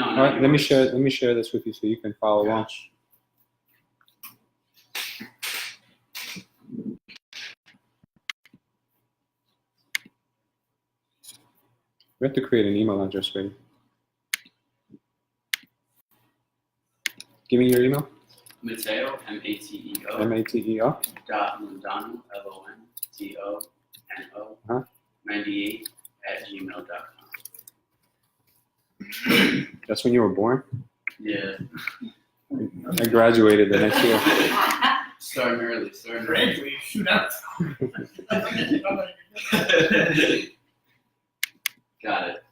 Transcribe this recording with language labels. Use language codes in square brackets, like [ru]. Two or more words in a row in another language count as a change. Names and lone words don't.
[en] All right, let me share this with you so you can follow along. We have to create an email address for you. Give me your email. Mateo, M-A-T-E-O. M-A-T-E-O. Londano, L-O-N-D-O-N-O. 98 @gmail.com. That's when you were born? Yeah. I graduated the next year. Starting early. Shoot out. Got it.